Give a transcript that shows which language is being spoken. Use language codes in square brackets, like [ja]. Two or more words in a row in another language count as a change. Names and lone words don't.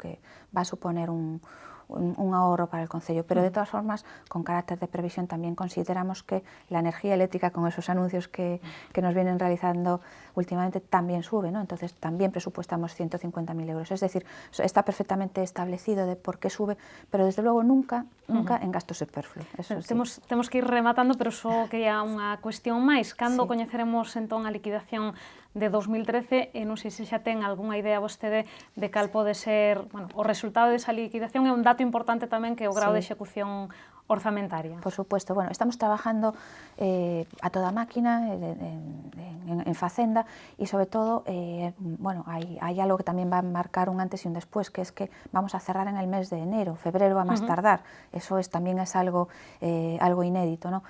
[es] Que va a suponer un ahorro para el concello, pero de todas formas, con carácter de previsión, también consideramos que la energía eléctrica, con esos anuncios que nos vienen realizando últimamente, también sube, ¿no? Entonces también presupuestamos 150.000 euros, es decir, está perfectamente establecido de por qué sube, pero desde luego nunca en gasto superfluo. Eso sí. [gl] Temos que ir rematando, pero só quería unha cuestión máis. Cando coñeceremos entón a liquidación de 2013, e non sei se xa ten algunha idea vostede de cal pode ser, bueno, o resultado desa liquidación. É un dato importante tamén que é o grado de execución orzamentaria. [es] Por supuesto, bueno, estamos trabajando a toda máquina en Facenda y sobre todo, bueno, hay algo que también va a marcar un antes y un después, que es que vamos a cerrar en el mes de enero, febrero a más tardar. Eso también es algo inédito, ¿no?